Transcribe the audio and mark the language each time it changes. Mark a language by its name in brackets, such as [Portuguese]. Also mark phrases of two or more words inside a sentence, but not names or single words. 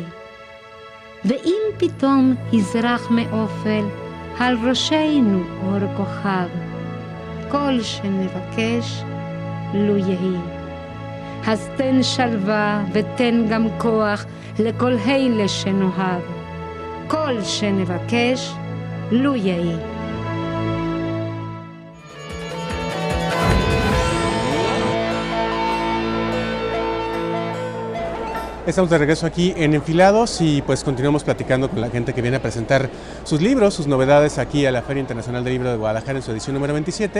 [Hebrew] ואם פתאום יזרח מאופל על ראשנו אור כוכב, כל שנבקש לו יהי. אז תן שלווה ותן גם כוח לכל אלה שנאהב. כל שנבקש, לו יהי. [Spanish] Estamos de regreso aquí en Enfilados y pues continuamos platicando con la gente que viene a presentar sus libros, sus novedades aquí a la Feria Internacional del Libro de Guadalajara en su edición número 27.